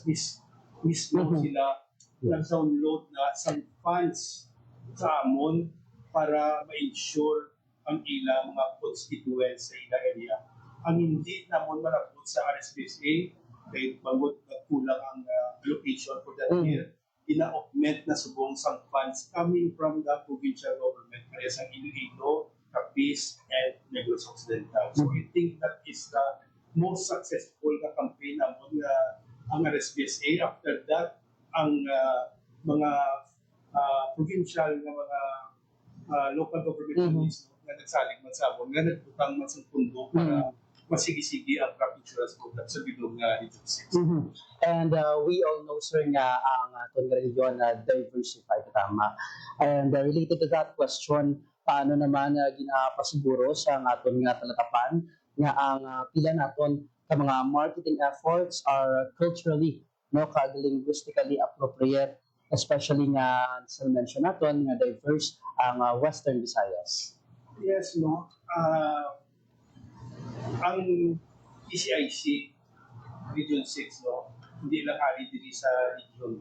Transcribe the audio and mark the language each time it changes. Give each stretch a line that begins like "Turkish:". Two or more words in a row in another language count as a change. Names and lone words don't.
Hiligaynon: Mismo sila nag-download na sa funds sa amon para ma-insure ang ilang mga constituents sa ilang area. Ang hindi namon malabot sa RSPSA, dahil bangod na kulang ang allocation
English: for that year,
Hiligaynon: ina-augment na subong sang
English: funds coming from the provincial government,
Hiligaynon: kaya sa Iloilo, Capiz, and Negros Occidental.
English: So I think that is the most successful na campaign
Hiligaynon: namon ang RSPSA.
English: After that,
Hiligaynon: ang mga provincial na mga
English: local government units
Hiligaynon: na nagsalig man sa amon, nga nagputang man sa pundo para masigi-sigi ang
English: crop insurance program
Hiligaynon: sa bilog nga Region 6.
English: And we all know sir
Hiligaynon: nga ang aton nga region na diversified tama.
English: And related to that question,
Hiligaynon: paano naman ginapasiguro sa aton nga talakapan nga ang pila naton ka mga
English: marketing efforts are culturally
Hiligaynon: kag
English: linguistically appropriate, especially
Hiligaynon: nga sa mention naton nga diverse ang Western Visayas.
English: Yes, no.
Hiligaynon: Ang PCIC Region 6, no, hindi lang ari diri sa region.